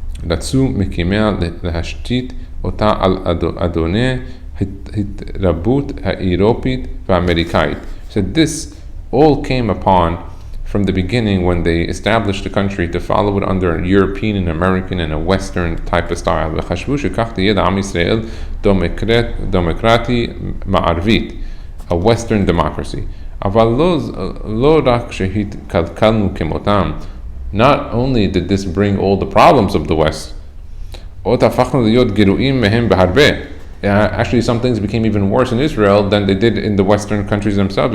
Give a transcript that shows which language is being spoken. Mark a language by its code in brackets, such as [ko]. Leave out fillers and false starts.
[he] רצו מקימיה להשתית אותה על אדוני התרבות האירופית והאמריקאית. [en] So this all came upon from the beginning when they established the country to follow it under a European and American and a Western type of style. [he] וחשבו שכך תהיה לעם ישראל דמוקרטי מערבית, [en] a Western democracy. [he] אבל לא רק שהתקלקלנו כמותם, [en] not only did this bring all the problems of the West, [he] עוד הפכנו להיות גרועים מהם בהרבה. [en] Actually, some things became even worse in Israel than they did in the Western countries themselves.